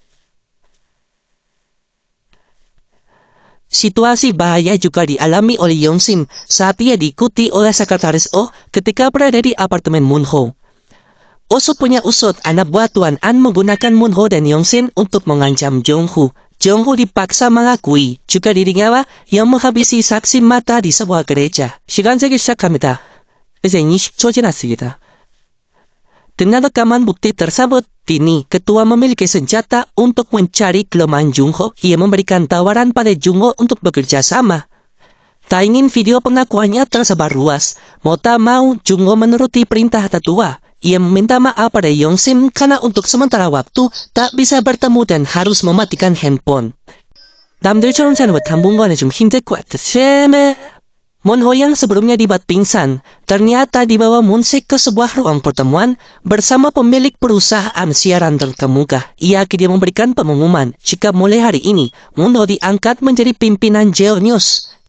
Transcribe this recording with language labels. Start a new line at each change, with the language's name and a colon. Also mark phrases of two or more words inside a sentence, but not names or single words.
Indonesian: Situasi bahaya juga dialami oleh Yong-sin saat ia diikuti oleh sekretaris Oh ketika berada di apartemen Moon-ho. Usut punya usut, anak buah Tuan An menggunakan Moon-ho dan Yong-sin untuk mengancam Jung-ho. Jung-ho dipaksa mengakui juga dirinya yang menghabisi saksi mata di sebuah gereja.
Korean: 시간 세기 시작합니다. 이제 20초 지났습니다.
Indonesian: Dengan rekaman bukti tersebut, kini ketua memiliki senjata untuk mencari kelemahan Jung-ho. Ia memberikan tawaran pada Jung-ho untuk bekerja sama. Tak ingin video pengakuannya tersebar luas. Mau tak mau, Jung-ho menuruti perintah tetua. Ia meminta maaf pada Yong-sin karena untuk sementara waktu tak bisa bertemu dan harus mematikan handphone.
Korean: 남들처럼 사는 것 당분간은 좀 힘들 것 같아.
Indonesian: Moon-ho yang sebelumnya dibuat pingsan, ternyata dibawa Moon-sik ke sebuah ruang pertemuan bersama pemilik perusahaan siaran terkemuka. Ia akhirnya memberikan pengumuman jika mulai hari ini, Moon-ho diangkat menjadi pimpinan Jeol News.